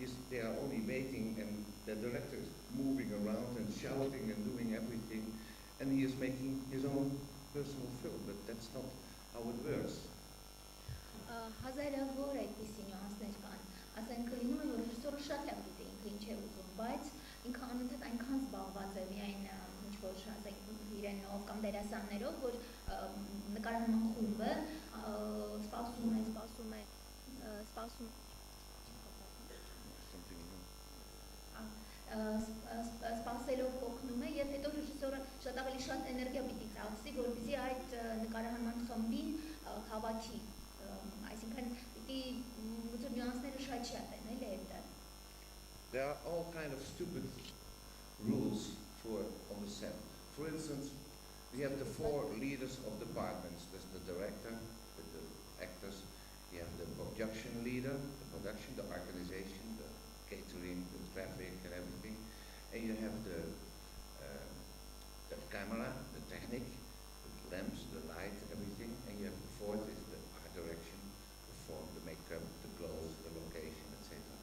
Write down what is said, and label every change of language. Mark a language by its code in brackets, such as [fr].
[en] They are only waiting, and the director is moving around and shouting and doing everything, and he is making his own personal film, but that's not how it works. [hy] Հազարավոր այդպիսի նյուանսներ կան, ասենք լինում է, որ ռեժիսորը շատ լավ գիտի ինքը ինչ է ուզում, բայց ինքը անընդհատ այնքան զբաղված է միայն ինչ-որ ասենք իրենով կամ դերասաններով, որ նկարահանման խումբը սպասելով օգնում է, եւ հետո ռեժիսորը շատ ավելի շատ էներգիա պիտի ծախսի, որպեսզի այդ նկարահանման խմբին հավաքի, այսինքն պիտի նյուանսները շատ են, էլի այդտեղ։ [en] There are all kind of stupid rules on the set. For instance, we have the 4 leaders of departments. There's the director, the actors, you have the production leader, the organization, the catering, the traffic and everything, and you have the camera, the technique, the lamps, the light, everything, and you have the 4th is the art direction, the form, the makeup, the clothes, the location, etc.